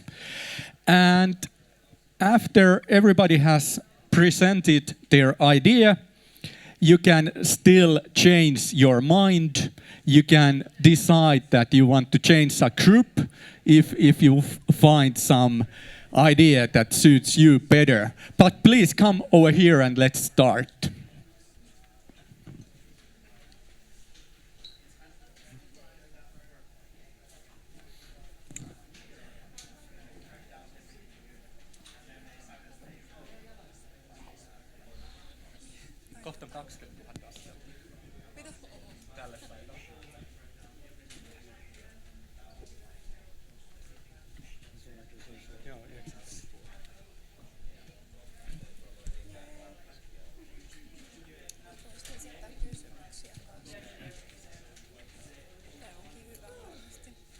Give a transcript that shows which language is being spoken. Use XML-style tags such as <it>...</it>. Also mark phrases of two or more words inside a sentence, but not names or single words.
<en>And after everybody has presented their idea, you can still change your mind. You can decide that you want to change a group if you find some idea that suits you better. But please come over here and let's start.</en> <fi>Kohta 20 000 askelta. Tälle päivälle. Joo, 9. Voisin esittää kysymyksiä kanssa. Ne onkin hyvä varmasti.</fi>